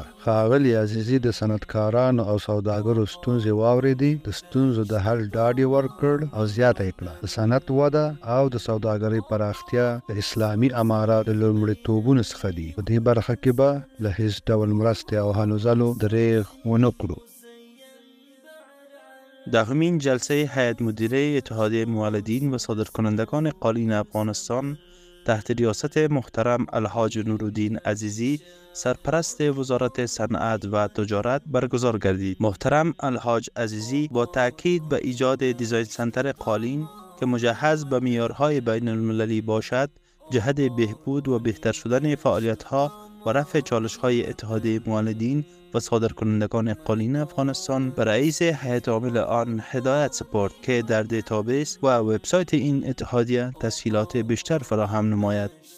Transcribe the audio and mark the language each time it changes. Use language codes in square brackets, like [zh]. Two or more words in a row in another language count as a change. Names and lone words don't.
[ps] ښاغلي عزیزي د صنعتکارانو او سوداګرو ستونزې واورېدې، د ستونزو د حل ډاډ یې ورکړ او زیاته یې کړه. د صنعت وده او د سوداګرۍ پراختیا د اسلامي امارات د لومړیتوبونو څخه دي. په دې برخه کې به له هیڅ ډول مرستې او هلو ځلو دریغ ونه کړو. [fa] دهمین جلسه هیئت مدیره اتحادیه مولدین و صادرکنندگان قالین افغانستان تحت ریاست محترم الحاج نورالدین عزیزی سرپرست وزارت صنعت و تجارت برگزار گردید. محترم الحاج عزیزی با تاکید به ایجاد [en] design center [fa] قالین که مجهز به معیارهای بین المللی باشد، جهت بهبود و بهتر شدن فعالیت‌ها و رفع چالش‌های اتحادیه مولدین و صادرکنندگان قالین افغانستان به رئیس هیئت عامل آن هدایت سپرد که در دیتابیس و وبسایت این اتحادیه تسهیلات بیشتر فراهم نماید.